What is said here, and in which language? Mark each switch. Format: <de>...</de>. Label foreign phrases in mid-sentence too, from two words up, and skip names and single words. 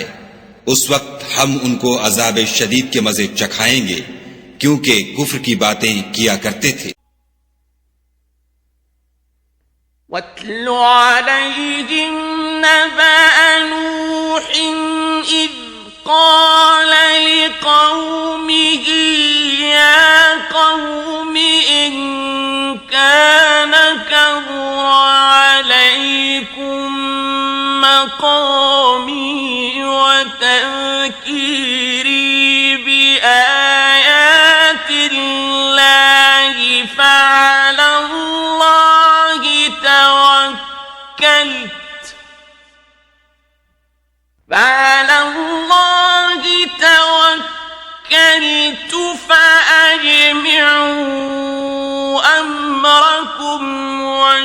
<hi>उस वक्त हम उनको अजाब शदीद के मजे चखाएंगे क्योंकि कुफ्र की बातें किया करते थे।</hi> <ar>واتل عليهم نبأ نوح إذ قال لقومه يا قوم إن كان كبر عليكم مقامي وتذكيري بآيات الله فعلى الله توكلت فأجمعوا أمركم و</ar>